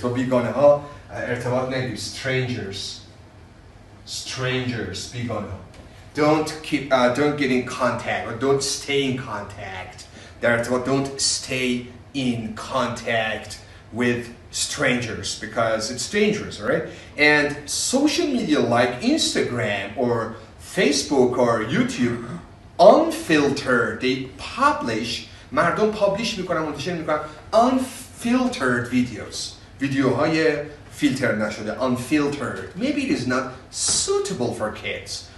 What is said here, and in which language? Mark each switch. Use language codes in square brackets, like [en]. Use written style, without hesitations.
[fa] با بیگانه ها ارتباط نگیر. Strangers, بیگانه ها. [en] Don't get in contact or don't stay in contact. [fa] در ارتباط, [en] don't stay in contact with strangers because it's dangerous, all right? And social media like Instagram or Facebook or YouTube, unfiltered, they publish, [fa] مردم publish میکنن, منتشر میکنن [en] unfiltered videos. [fa] ویدیوهای فیلتر نشده, unfiltered. [en] Maybe it is not suitable for kids.